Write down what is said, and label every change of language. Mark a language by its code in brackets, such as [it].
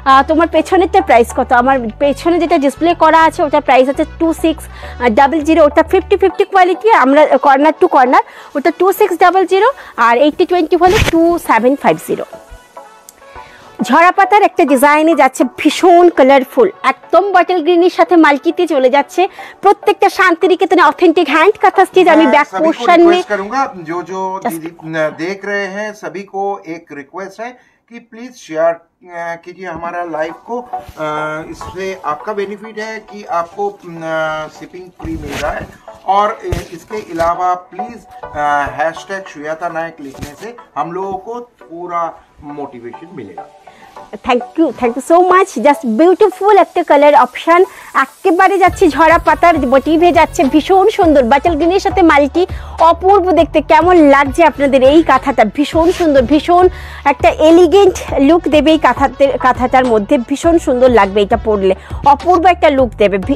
[bn] তোমার পেছনেরটা প্রাইস কত? আমার পেছনে যেটা ডিসপ্লে করা আছে ওটার প্রাইস আছে 2600। ওটা 50-50 কোয়ালিটি, আমরা কর্নার টু কর্নার, ওটা 2600, আর 80-20 হলে 2750। ঝরা পাতার একটা ডিজাইনে যাচ্ছে, ভীষণ কালারফুল, একদম বটল গ্রিনের সাথে মাল্কিতে চলে যাচ্ছে। প্রত্যেকটা শান্তিনিকেতনে অথেंटिक हैंड कथा स्टिच। আমি ব্যাক পোর্শন [hi] में करूंगा, जो दीदी देख रहे हैं सभी को एक रिक्वेस्ट है कि प्लीज शेयर कीजिए हमारा लाइव को। इससे आपका बेनिफिट है कि आपको शिपिंग फ्री मिल रहा है, और इसके अलावा प्लीज हैशटैग श्वेता नायक लिखने से हम लोगों को पूरा मोटिवेशन मिलेगा। [en] Thank you so much. [bn] Just beautiful একটা কালার অপশান, একেবারে যাচ্ছে ঝরা পাতার মোটিভে যাচ্ছে, ভীষণ সুন্দর, বাটল গ্রিনের সাথে মাল্টি, অপূর্ব দেখতে। কেমন লাগছে আপনাদের এই কাঁথাটা? ভীষণ সুন্দর, ভীষণ একটা এলিগেন্ট লুক দেবে এই কাঁথাটার মধ্যে, ভীষণ সুন্দর লাগবে এটা পরলে, অপূর্ব একটা লুক দেবে।